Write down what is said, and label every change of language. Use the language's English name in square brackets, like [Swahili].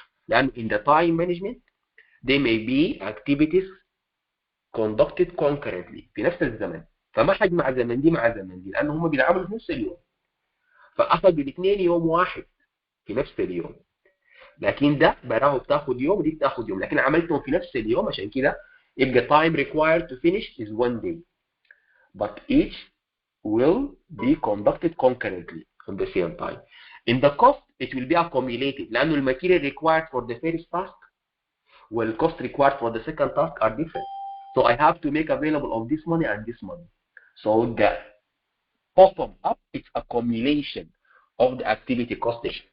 [English] لأن in the time management, they may be activities conducted concurrently [Arabic] في نفس الزمن. فما حجمع زمن دي مع زمن دي لأن هم بيتعاملوا في نفس اليوم. فأخذوا الاثنين يوم واحد في نفس اليوم. لكن ده براه بتاخد يوم ودي بتاخد يوم، لكن عملتهم في نفس اليوم عشان كده يبقى [English] time required to finish is 1 day. But each will be conducted concurrently on the same time. In the cost, it will be accumulated لأنه الماتيريال required for the first task والcost required for the second task are different. So I have to make available of this money and this money. So the bottom up, it's accumulation of the activity costing.